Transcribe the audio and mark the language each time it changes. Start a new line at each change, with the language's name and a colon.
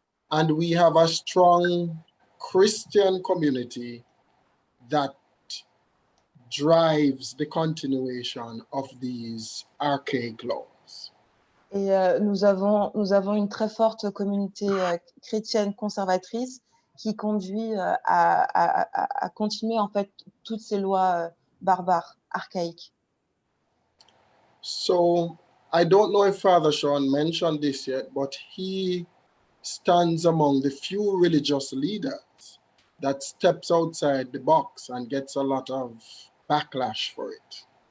English: And we have a strong Christian community that drives the continuation of these archaic laws.
French: Et nous avons une très forte communauté chrétienne conservatrice qui conduit à continuer en fait toutes ces lois barbares, archaïques.
English: So I don't know if Father Sean mentioned this yet, but he stands among the few religious leaders that steps outside the box and gets a lot of backlash for it.